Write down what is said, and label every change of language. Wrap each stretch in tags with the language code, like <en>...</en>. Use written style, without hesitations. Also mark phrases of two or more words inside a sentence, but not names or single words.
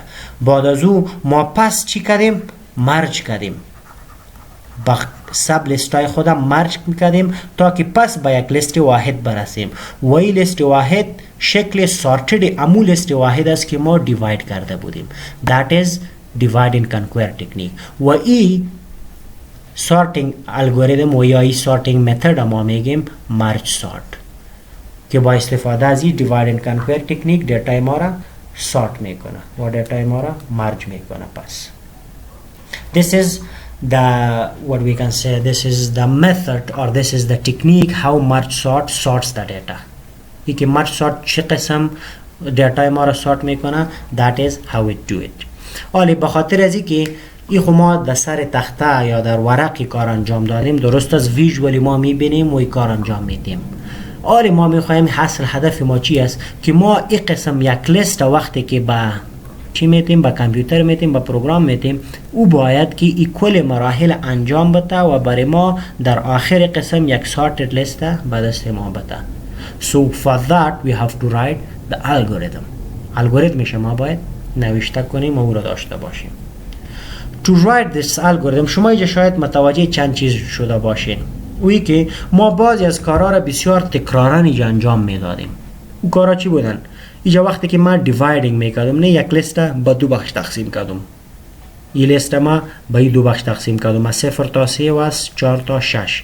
<fa>بعد از او ما پس چی کردیم؟ مرج کردیم، با سب لیستای خودم مرج میکردیم تا که پس به یک لیست واحد برسیم و این لیست واحد شکل سارتد امو لیست واحد است که ما دیواید کرده بودیم.</fa> <en>that is divide and conquer technique.</en> <fa>و این</fa> <en>sorting algorithm</en> <fa>و یا این</fa> <en>sorting method</en> <fa>ما میگیم</fa> <en>merge sort</en> <fa>که با استفاده از این</fa> <en>divide and conquer technique</en> <fa>دیتا ما را سارت میکنه و دیتا ما را مرج میکنه.</fa> <en>پس this is the what we can say, this is the method or this is the technique how merge sort sorts the data.</en> <hi>ये कि</hi> <en>merge sort</en> <fa>چه قسم دیتا ما را سارت میکنه.</fa> <en>that is how it do it.</en> <fa>ولی بخاطر از اینکه این خو ما در سر تخته یا در ورقی کار انجام دادیم، درست از ویژوالی ما میبینیم و این کار انجام میدیم. ولی ما میخوایم حاصل هدف ما چی است که ما این قسم یک لیست وقتی که با چی میتیم، با کامپیوتر میتیم، با پروگرام میتیم، او باید که این کل مراحل انجام بده و برای ما در آخر قسم یک</fa> <en>sorted list</en> <fa>به دست ما بده.</fa> <en>So for that we have to write the algorithm.</en> <fa>الگوریتمش ما باید نوشته کنیم و او را داشته باشیم.</fa> <en>To write this algorithm</en> <fa>شما اینجا شاید متوجه چند چیز شده باشین. اویی که ما بعضی از کارها را بسیار تکرارا اینجا انجام میدادیم. او کارها چی بودن؟ اینجا وقتی که من دیوایدینگ میکردم، نه یک لیست به دو بخش تقسیم کردم. این لیست ما به دو بخش تقسیم کردم، از 0 تا 3 و از 4 تا 6.</fa>